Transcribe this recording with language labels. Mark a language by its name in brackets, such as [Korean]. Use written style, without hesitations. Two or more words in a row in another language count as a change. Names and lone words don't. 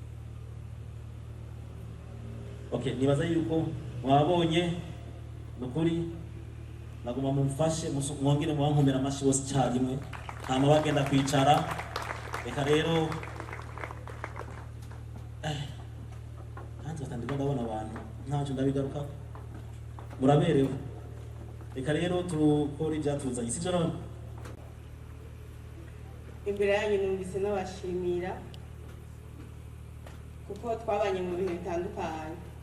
[Rundi] Okay, nibaza yuko mwabonye nukuri, naguma mumfashe mwongere mwankomera amashi bose cyarimwe, hama bagenda kwicara. Reka rero hanze batandika ndabona abantu ntacyo ndabigaruka, muraberewe. Reka rero tukora ibyatuzanye, sibyo none? Imbere yanyu numvise n'abashimira kuko twabanye mu bihe bitandukanye.